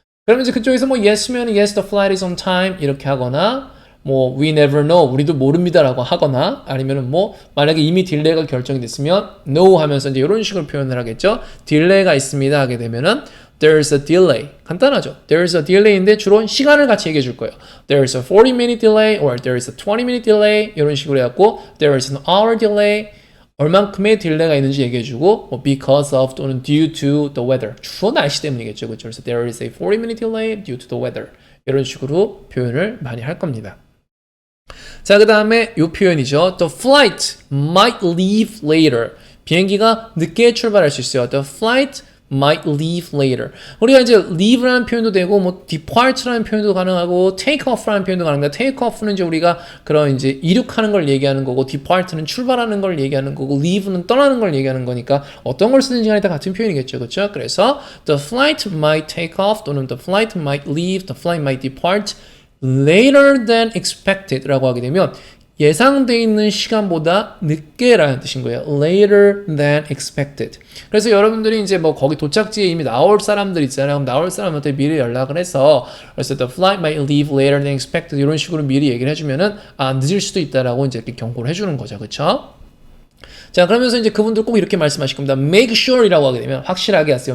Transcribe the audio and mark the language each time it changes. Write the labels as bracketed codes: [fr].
[ko] 그러면 이제 그쪽에서 뭐 yes면 [en] yes the flight is on time [ko] 이렇게 하거나 뭐 [en] we never know [ko] 우리도 모릅니다라고 하거나 아니면은 뭐 만약에 이미 딜레이가 결정이 됐으면 no 하면서 이제 이런 식으로 표현을 하겠죠. 딜레이가 있습니다 하게 되면은 [en] there's a delay. [ko] 간단하죠. [en] there's a delay [ko] 인데 주로 시간을 같이 얘기해 줄 거예요. [en] there's a 40-minute delay or there's a 20-minute delay [ko] 이런 식으로 해갖고 [en] there's an hour delay [ko] 얼만큼의 딜레이가 있는지 얘기해주고 뭐 [en] because of [ko] 또는 [en] due to the weather [ko] 주로 날씨 때문이겠죠. 그렇죠? 그래서 [en] there is a 40-minute delay due to the weather [ko] 이런 식으로 표현을 많이 할 겁니다. 자, 그 다음에 이 표현이죠. [en] The flight might leave later. [ko] 비행기가 늦게 출발할 수 있어요. [en] The flight might leave later. [ko] 우리가 이제 leave라는 표현도 되고 뭐 depart라는 표현도 가능하고 take off라는 표현도 가능합니다. take off는 이제 우리가 그런 이제 이륙하는 걸 얘기하는 거고 depart는 출발하는 걸 얘기하는 거고 leave는 떠나는 걸 얘기하는 거니까 어떤 걸 쓰든지 간에 다 같은 표현이겠죠. 그렇죠? 그래서 [en] the flight might take off [ko] 또는 [en] the flight might leave, the flight might depart later than expected라고 [ko] 하게 되면 예상돼 있는 시간보다 늦게라는 뜻인 거예요. [en] Later than expected. [ko] 그래서 여러분들이 이제 뭐 거기 도착지에 이미 나올 사람들 있잖아요. 그럼 나올 사람한테 미리 연락을 해서 그래서 [en] the flight might leave later than expected [ko] 이런 식으로 미리 얘기를 해주면은 아 늦을 수도 있다라고 이제 이렇게 경고를 해주는 거죠, 그렇죠? 자, 그러면서 이제 그분들 꼭 이렇게 말씀하실 겁니다. [en] Make sure [ko] 이라고 하게 되면 확실하게 하세요.